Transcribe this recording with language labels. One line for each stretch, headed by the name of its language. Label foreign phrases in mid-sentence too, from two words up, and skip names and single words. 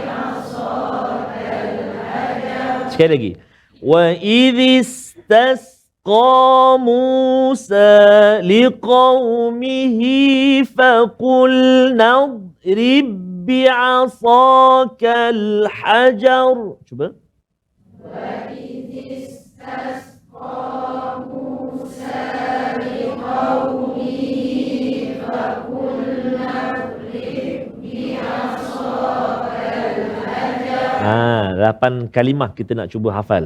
Malay: Sekali lagi.
Arabic: وإذ استسقى موسى لقومه فقلنا اضرب بعصاك الحجر.
Malay: Cuba. Ha, 8 kalimah kita nak cuba hafal.